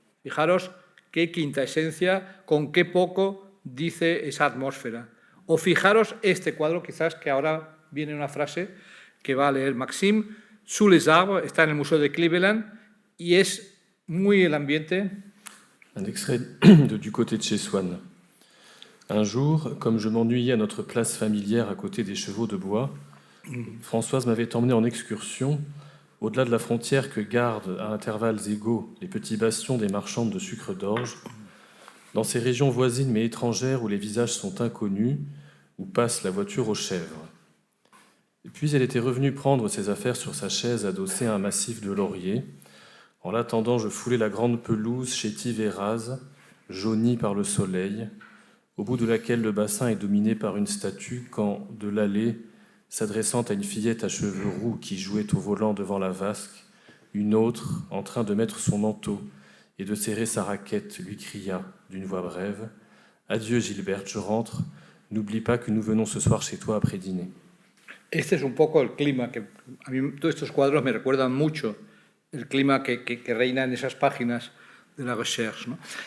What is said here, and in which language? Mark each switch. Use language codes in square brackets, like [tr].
[es] Fijaros qué quinta esencia, con qué poco dice esa atmósfera. O fijaros este cuadro, quizás que ahora viene una frase que va a leer Maxime, Sous les arbres, está en el Museo de Cleveland y es muy el ambiente. [fr] Un extrait du côté de chez Swann. Un jour, comme je m'ennuyais à notre place familière à côté des chevaux de bois, Françoise m'avait emmené en excursion au-delà de la frontière que gardent à intervalles égaux les petits bastions des marchandes de sucre d'orge, dans ces régions voisines mais étrangères où les visages sont inconnus, où passe la voiture aux chèvres. Et puis elle était revenue prendre ses affaires sur sa chaise adossée à un massif de lauriers. En l'attendant, je foulais la grande pelouse chétive et rase, jaunie par le soleil, au bout de laquelle le bassin est dominé par une statue quand, de l'allée, s'adressant à une fillette à cheveux roux qui jouait au volant devant la vasque, une autre, en train de mettre son manteau et de serrer sa raquette, lui cria d'une voix brève « Adieu Gilberte, je rentre, N'oublie pas que nous venons ce soir chez toi après dîner. [es] Este es un poco el clima, que a mí todos estos cuadros me recuerdan mucho el clima que reina en esas páginas de la Recherche, ¿no?